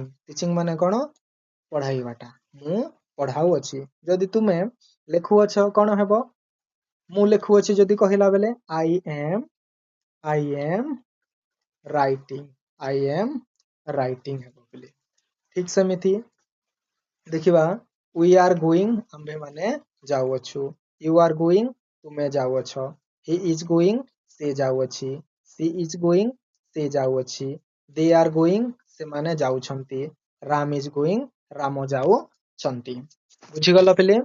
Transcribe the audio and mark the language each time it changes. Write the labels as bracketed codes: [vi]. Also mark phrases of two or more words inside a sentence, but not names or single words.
[or] ଟିଚିଂ ମାନେ କଣ? ପଢ଼ାଇବାଟା, ମୁଁ ପଢ଼ାଉଅଛି। ଯଦି ତୁମେ ଲେଖୁଅଛ କଣ ହେବ? ମୁଁ ଲେଖୁଅଛି ଯଦି କହିଲା ବେଲେ [en] I am writing, I am writing [or] ହେବ ପିଲେ। ଠିକ ସେମିତି ଦେଖିବା [en] we are going, [or] ଆମ୍ଭେମାନେ ଯାଉଅଛୁ। [en] you are going, [or] ତୁମେ ଯାଉଅଛ। [en] he is going, [or] ସେ ଯାଉଅଛି। [en] she is going, [or] ସେ ଯାଉଅଛି। [en] they are going, [or] ସେମାନେ ଯାଉଛନ୍ତି। [en] Ram is going, [or] ରାମ ଯାଉଛନ୍ତି। ବୁଝିଗଲ ପିଲେ?